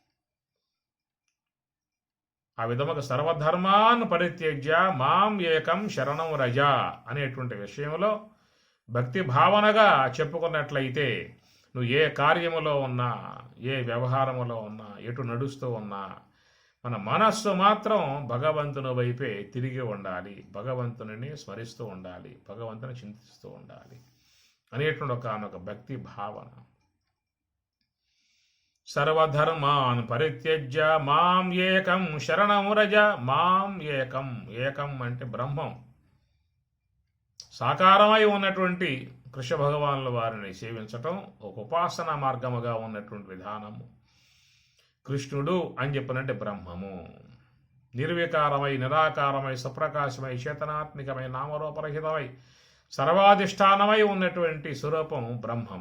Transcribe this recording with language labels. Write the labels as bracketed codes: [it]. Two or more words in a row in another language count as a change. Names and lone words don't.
[te] ఆ విధముగా [sa] సర్వధర్మాన్ పరిత్యజ్య మాం ఏకం శరణం వ్రజ [te] అనేటువంటి విషయంలో భక్తి భావనగా చెప్పుకున్నట్లయితే నువ్వు ఏ కార్యములో ఉన్నా, ఏ వ్యవహారములో ఉన్నా, ఎటు నడుస్తూ ఉన్నా మన మనస్సు మాత్రం భగవంతుని వైపే తిరిగి ఉండాలి, భగవంతుని స్మరిస్తూ ఉండాలి, భగవంతుని చింతిస్తూ ఉండాలి అనేటువంటి ఒక భక్తి భావన. [sa] సర్వధర్మాన్ పరిత్యజ్య మాం ఏకం శరణం వ్రజ. మాం ఏకం, [te] ఏకం అంటే బ్రహ్మం, సాకారమై ఉన్నటువంటి కృష్ణ భగవానుల వారిని సేవించటం ఒక ఉపాసనా మార్గముగా ఉన్నటువంటి విధానము. కృష్ణుడు అని చెప్పనంటే బ్రహ్మము, నిర్వికారమై నిరాకారమై సప్రకాశమై చేతనాత్మికమై నామరూపరహితమై సర్వాధిష్టానమై ఉన్నటువంటి స్వరూపం బ్రహ్మము.